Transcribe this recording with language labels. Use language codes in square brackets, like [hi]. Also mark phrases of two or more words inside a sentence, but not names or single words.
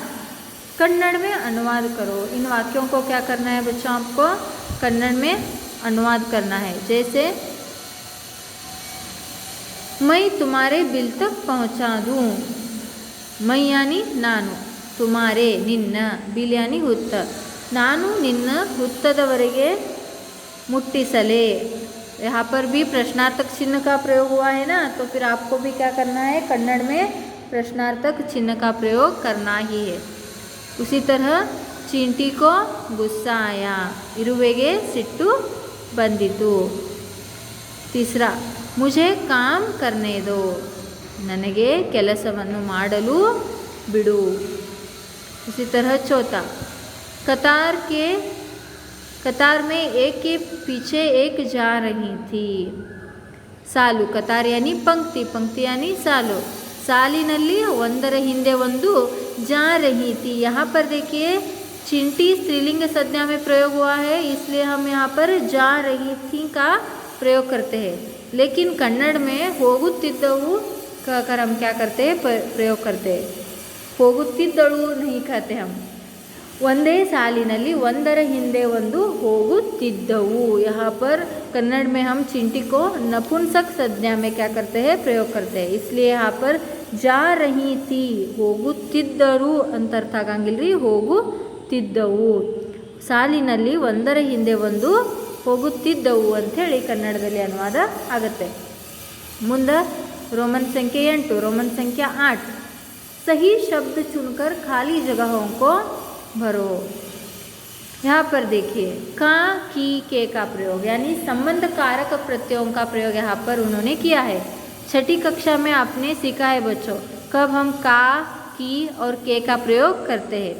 [hi] कन्नड़ में अनुवाद करो। इन वाक्यों को क्या करना है बच्चों, आपको कन्नड़ में अनुवाद करना है। जैसे मैं तुम्हारे बिल तक पहुंचा दूं। मैं यानी [kn] नानु, तुम्हारे निन्न, [hi] बिल यानी [kn] ಹುತ್ತ, ನಾನು ನಿನ್ನ ಹುತ್ತದವರೆಗೆ ಮುಟ್ಟಿಸಲೆ। [hi] यहाँ पर भी प्रश्नार्थक चिन्ह का प्रयोग हुआ है ना, तो फिर आपको भी क्या करना है, कन्नड़ में प्रश्नार्थक चिन्ह का प्रयोग करना ही है। उसी तरह चींटी को गुस्सा आया, [kn] ಇರುವೆಗೆ ಸಿಟ್ಟು ಬಂದಿತು। [hi] तीसरा, मुझे काम करने दो, [kn] ನನಗೆ ಕೆಲಸವನ್ನು ಮಾಡಲು ಬಿಡು। [hi] इसी तरह चौथा, कतार में एक के पीछे एक जा रही थी। सालु, कतार यानी पंक्ति, पंक्ति यानी सालु। [kn] सालिನಲ್ಲಿ ಒಂದರ ಹಿಂದೆ ಒಂದು [hi] जा रही थी। यहाँ पर देखिए चींटी स्त्रीलिंग संज्ञा में प्रयोग हुआ है, इसलिए हम यहाँ पर जा रही थी का प्रयोग करते हैं। लेकिन कन्नड़ में ಹೋಗುತ್ತಿದ್ದವು कहकर हम क्या करते हैं, प्रयोग करते हैं। ಹೋಗುತ್ತಿದ್ದಳು नहीं कहते हम। [kn] ಒಂದೇ ಸಾಲಿನಲ್ಲಿ ಒಂದರ ಹಿಂದೆ ಒಂದು ಹೋಗುತ್ತಿದ್ದವು। [hi] यहाँ पर कन्नड़ में हम चींटी को नपुंसक संज्ञा में क्या करते हैं, प्रयोग करते हैं। इसलिए यहाँ पर जा रही थी, [kn] ಹೋಗುತ್ತಿದ್ದರು ಅಂತ ಅರ್ಥ ಆಗಂಗಿಲ್ರಿ, ಹೋಗುತ್ತಿದ್ದವು। ಸಾಲಿನಲ್ಲಿ ಒಂದರ ಹಿಂದೆ ಒಂದು ಹೋಗುತ್ತಿದ್ದವು ಅಂಥೇಳಿ ಕನ್ನಡದಲ್ಲಿ ಅನುವಾದ ಆಗುತ್ತೆ। ಮುಂದೆ [hi] रोमन संख्या 8, रोमन संख्या 8। सही शब्द चुनकर खाली जगहों को भरो। यहाँ पर देखिए का, की, के का प्रयोग यानी संबंध कारक प्रत्ययों का प्रयोग यहाँ पर उन्होंने किया है। छठी कक्षा में आपने सीखा है बच्चों, कब हम का, की और के का प्रयोग करते हैं।